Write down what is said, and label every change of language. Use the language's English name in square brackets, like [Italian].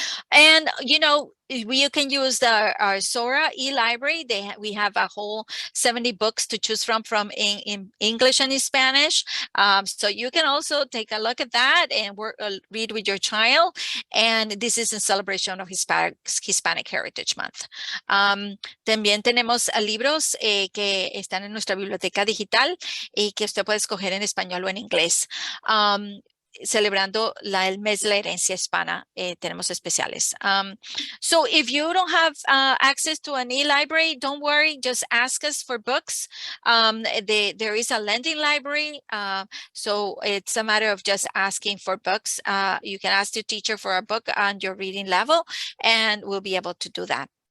[English] And you can use our Sora e-library. We have a whole 70 books to choose from in English and in Spanish. So you can also take a look at that and read with your child. And this is in celebration of Hispanic Heritage Month. [Spanish] También tenemos libros que están en nuestra biblioteca digital y que usted puede escoger en español o en inglés. Celebrando el mes de la herencia hispana, tenemos especiales. [English] So if you don't have access to an e-library, don't worry, just ask us for books. There is a lending library, so it's a matter of just asking for books. You can ask the teacher for a book on your reading level, and we'll be able to do that.